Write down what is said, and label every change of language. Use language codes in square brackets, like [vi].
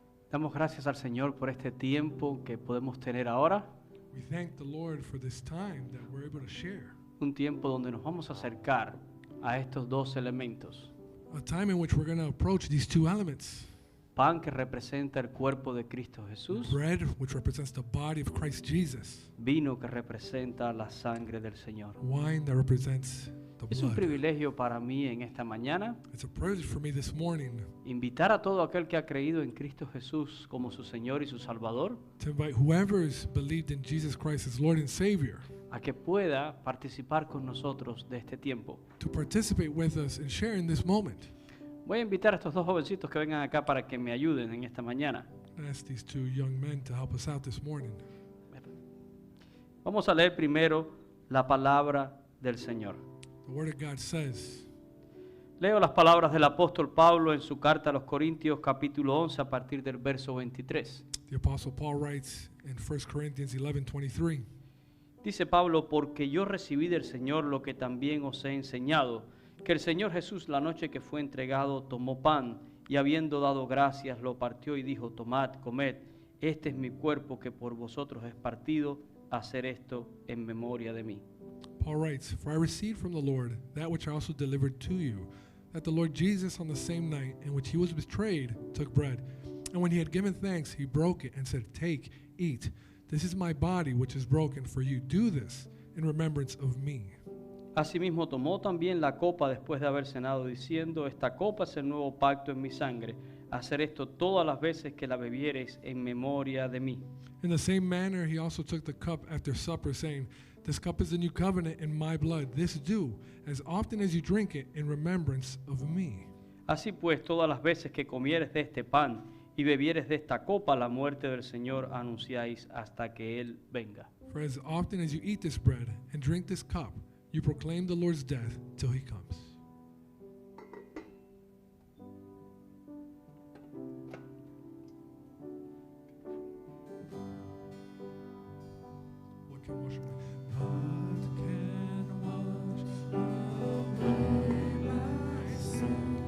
[es] Damos gracias al Señor por este tiempo que podemos tener ahora, [en] We thank the Lord for this time that we're able to share. [es] un tiempo donde nos vamos a acercar a estos dos elementos [en] A time in which we're going to approach these two elements. [es] pan que representa el cuerpo de Cristo Jesús, [en] bread, which represents the body of Christ Jesus, [es] vino que representa la sangre del Señor. [en] wine that represents the [es] Es un [en] blood. [es] privilegio para mí en esta mañana [en] It's a privilege for me this morning [es] invitar a todo aquel que ha creído en Cristo Jesús como su Señor y su Salvador [en] to invite whoever's believed in Jesus Christ as Lord and Savior [es] a que pueda participar con nosotros de este tiempo. [en] to participate with us and share in this moment. [es] Voy a invitar a estos dos jovencitos que vengan acá para que me ayuden en esta mañana. [en] I ask these two young men to help us out this morning. [es] Vamos a leer primero la palabra del Señor. [en] The Word of God says, [es] Leo las palabras del apóstol Pablo en su carta a los Corintios capítulo 11 a partir del verso 23. [en] the Apostle Paul writes in 1 Corinthians 11:23, [es] Dice Pablo, porque yo recibí del Señor lo que también os he enseñado, que el Señor Jesús la noche que fue entregado tomó pan y habiendo dado gracias lo partió y dijo, tomad, comed, este es mi cuerpo que por vosotros es partido, hacer esto en memoria de mí. [en] Paul writes, For I received from the Lord that which I also delivered to you, that the Lord Jesus on the same night in which he was betrayed took bread. And when he had given thanks, he broke it and said, Take, eat. This is my body which is broken for you. Do this in remembrance of me. [es] Asimismo tomó también la copa después de haber cenado, diciendo, esta copa es el nuevo pacto en mi sangre. Hacer esto todas las veces que la bebiereis en memoria de mí. [en] In the same manner, he also took the cup after supper, saying, This cup is the new covenant in my blood. This do, as often as you drink it, in remembrance of me. [es] Así pues, todas las veces que comieres de este pan y bebieres de esta copa, la muerte del Señor anunciáis hasta que Él venga. [en] For as often as you eat this bread and drink this cup, you proclaim the Lord's death till he comes. What can wash away? What can wash away my sin?